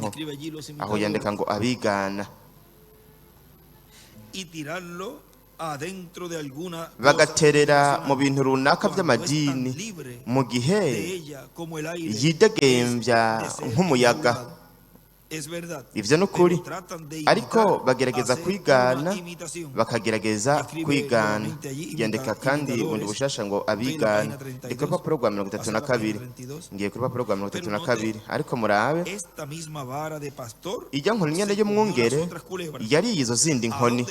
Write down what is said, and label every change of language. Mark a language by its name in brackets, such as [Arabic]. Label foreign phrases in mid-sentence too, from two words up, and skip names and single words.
[Spanish] Escribe allí los [Rundi] Aho yandika ngo abigana, [Spanish] y tirarlo adentro de alguna cosa [Rundi] bagaterera mu [Spanish] denominacional, [Rundi] bintu runaka [Spanish] cuando es tan [Rundi] vy'amadini [Spanish] libre [Rundi] mu gihe [Spanish] de ella como el aire [Rundi] yidegembya [Spanish] es de ser [Rundi] nk'umuyaga. [Spanish] divulgado. [Rundi] ivyo ni ukuri, ariko bagerageza kwigana, bakagerageza kwigana. Gendeka kandi bundi bushasha ngo abigana, ndi ku rupapuro rwa 32, ngiye ku rupapuro rwa 32. Ariko murabe ijya nkoni nyene y'umwungere yari izo zindi nkoni.